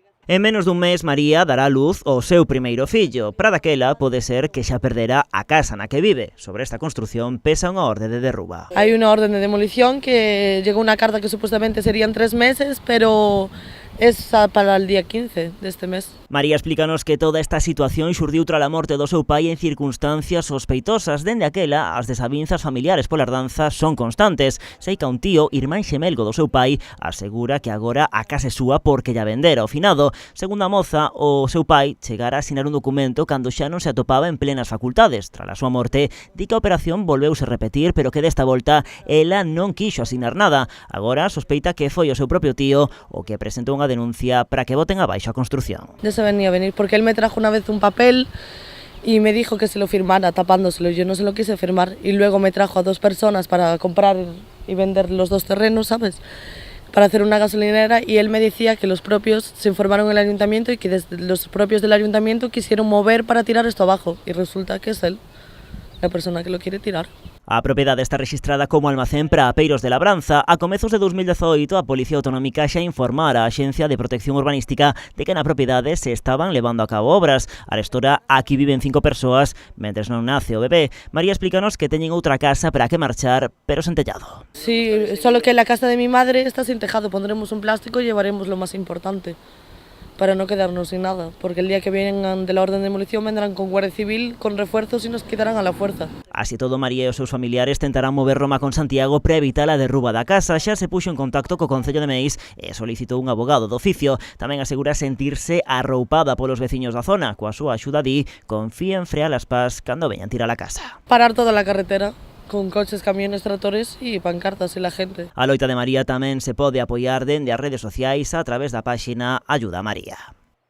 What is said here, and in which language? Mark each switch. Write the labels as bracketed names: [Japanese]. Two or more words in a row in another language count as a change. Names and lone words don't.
[Galician] En menos dun mes, María dará a luz ao seu primeiro fillo. Para daquela, pode ser que xa perdera a casa na que vive. Sobre esta construción pesa unha orde de derruba. [Spanish] Hay una orden de demolición que llegó una carta que supuestamente serían 3 meses, pero es para el día 15 de este mes. [Galician] María explícanos que toda esta situación xurdiu tras a morte do seu pai en circunstancias sospeitosas. Dende aquela, as desavinzas familiares pola herdanza son constantes. Seica un tío, irmán xemelgo do seu pai, asegura que agora a casa é súa porque lla vendera ao finado. Segundo a moza, o seu pai chegara a asinar un documento cando xa non se atopaba en plenas facultades. Tras a súa morte, di que a operación volveuse repetir, pero que desta volta ela non quixo asinar nada. Agora sospeita que foi o seu propio tío o que presentou unha denuncia para que boten abaixo a construción. [Spanish] Ya se venía a venir porque él me trajo una vez un papel y me dijo que se lo firmara tapándoselo. Yo no se lo quise firmar y luego me trajo a 2 personas para comprar y vender los 2 terrenos, ¿sabes? Para hacer una gasolinera, y él me decía que los propios se informaron en el ayuntamiento y que desde los propios del ayuntamiento quisieron mover para tirar esto abajo, y resulta que es él la persona que lo quiere tirar. [Galician] A propiedade está rexistrada como almacén para apeiros de labranza. A comezos de 2018, a Policía Autonómica xa informara a Axencia de Protección Urbanística de que na propiedade se estaban levando a cabo obras. Arestora, aquí viven 5 persoas, mentres non nace o bebé. María explícanos que teñen outra casa para que marchar, pero sen tellado. [Spanish] Sí, solo que la casa de mi madre está sin tejado. Pondremos un plástico y llevaremos lo más importante, para no quedarnos sin nada, porque el día que vengan de la orden de demolición vendrán con Guardia Civil, con refuerzos y nos quitarán a la fuerza. [Galician] Así todo, María e os seus familiares tentarán mover Roma con Santiago para evitar a derruba da casa. Xa se puxo en contacto co Concello de Meis e solicitou un abogado do oficio. Tamén asegura sentirse arroupada polos veciños da zona. Coa súa axuda, di, confía en frear as pás cando veñan tirar a casa. [Spanish] Parar toda la carretera, con coches, camiones, tractores y pancartas y la gente. [Galician] A loita de María tamén se pode apoiar dende as redes sociais a través da páxina Ayuda a María.